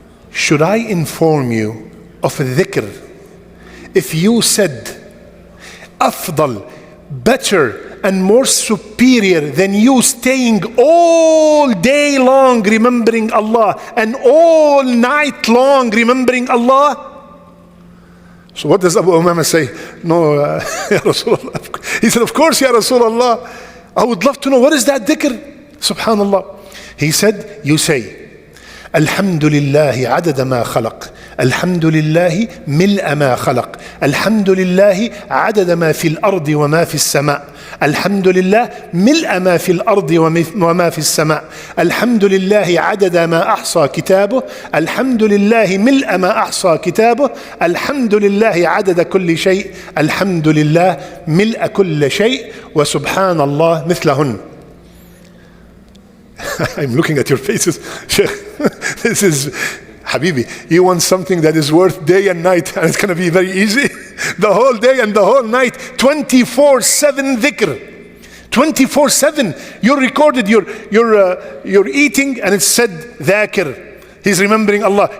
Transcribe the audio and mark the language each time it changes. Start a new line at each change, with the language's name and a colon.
English: Should I inform you of a dhikr? If you said, afdal, better and more superior than you staying all day long remembering Allah and all night long remembering Allah? So what does Abu Umama say? No,
Arabic: Ya Rasulullah.
English: He said, of course,
Arabic: Ya Rasulullah.
English: I would love to know, what is that dhikr?
Arabic: Subhanallah. He said, you say, الحمد لله عدد ما خلق الحمد لله ملء ما خلق الحمد لله عدد ما في الأرض وما في السماء الحمد لله ملء ما في الأرض وما في السماء الحمد لله عدد ما أحصى كتابه الحمد لله ملء ما أحصى كتابه الحمد لله عدد كل شيء الحمد لله ملء كل شيء وسبحان الله مثلهن.
English: I'm looking at your faces. Sheikh, this is, Habibi, you want something that is worth day and night, and it's going to be very easy. The whole day and the whole night, 24/7 dhikr. 24/7. You're recorded, you're eating, and it said dhakir. he's remembering Allah.